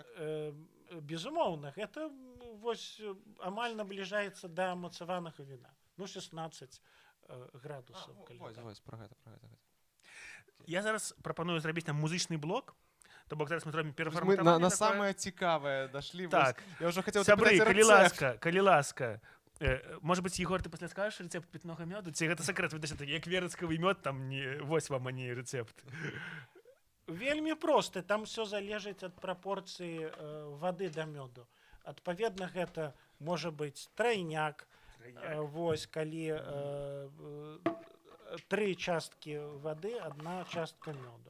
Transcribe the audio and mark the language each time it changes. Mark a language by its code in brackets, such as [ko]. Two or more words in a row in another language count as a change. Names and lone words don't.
[be] Безумоўна, гэта вось амаль набліжаецца да мацаванага віна. Ну, 16 градусаў. Вось, пра гэта. Я зараз прапаную зрабіць нам музычны блок. То бок зараз мы зробім перафарматаванне. Мы на самае цікавае дашлі. Так. Я ўжо хацеў сябры, калі ласка. [ru] Может быть, [be] Егор, ты пасля скажаш рэцэпт пітнога мёду? Ці гэта сакрэт, як верацкавы мёд, там вось вам, а не рэцэпт. Вельмі просты, там все залежыць ад прапорцыі вады да мёду. Адпаведна, гэта можа быць трайняк, вось, калі 3 часткі вады, 1 частка мёду.